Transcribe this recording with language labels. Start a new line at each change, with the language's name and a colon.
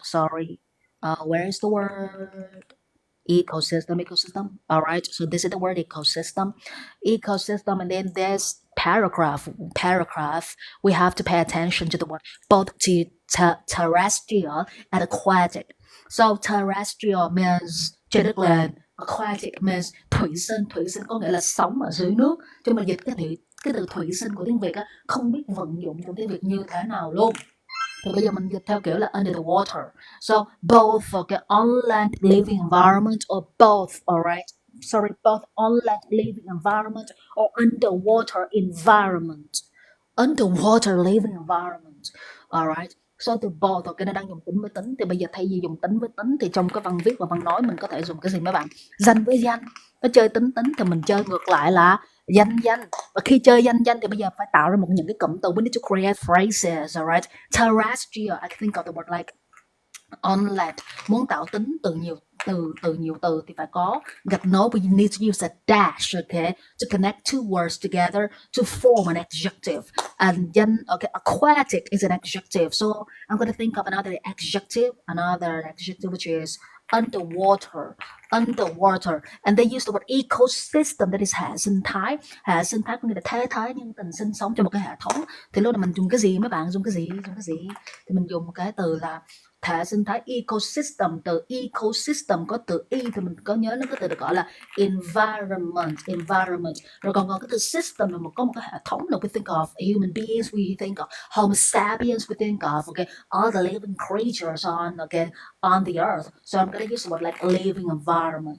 English: Sorry, where is the word ecosystem? All right, so this is the word ecosystem, and then there's paragraph. We have to pay attention to the word both terrestrial and aquatic. So terrestrial means
Vietnamese: trên đất liền,
English: aquatic means
Vietnamese: thủy sinh có nghĩa là sống ở dưới nước. Cho mình dịch cái từ thủy sinh của tiếng Việt á, không biết vận dụng trong tiếng Việt như thế nào luôn. Thì bây giờ mình dịch theo kiểu là
English: under the water. So both on land living environment, or both, alright. Sorry, both on land living environment or underwater environment. Underwater living environment. Alright.
Vietnamese: So từ both, nó đang dùng tính với tính. Thì bây giờ thay vì dùng tính với tính thì trong cái văn viết và văn nói mình có thể dùng cái gì mấy bạn? Danh với danh. Nó chơi tính thì mình chơi ngược lại là danh. Và khi chơi danh thì bây giờ phải tạo ra những cái cụm từ.
English: We need to create phrases, alright. Terrestrial, I think of the word like on land.
Vietnamese: Muốn tạo tính từ nhiều từ thì phải có gạch nối.
English: We need to use a dash, okay, to connect two words together to form an adjective. And danh, okay, aquatic is an adjective, so I'm going to think of another adjective which is underwater. And they use the word ecosystem, that is
Vietnamese: hệ sinh thái có nghĩa là thế thái nhân tình sinh sống trong một cái hệ thống. Thì lúc này mình dùng cái gì mấy bạn? Dùng cái gì thì mình dùng một cái từ là hệ sinh thái ecosystem. Từ ecosystem có từ e thì mình có nhớ nó có từ được gọi là environment. Rồi còn cái từ system là có một cái hệ thống nào.
English: We think of human beings, we think of Homo sapiens, we think of all the living creatures on the earth. So I'm going to use the word like living environment.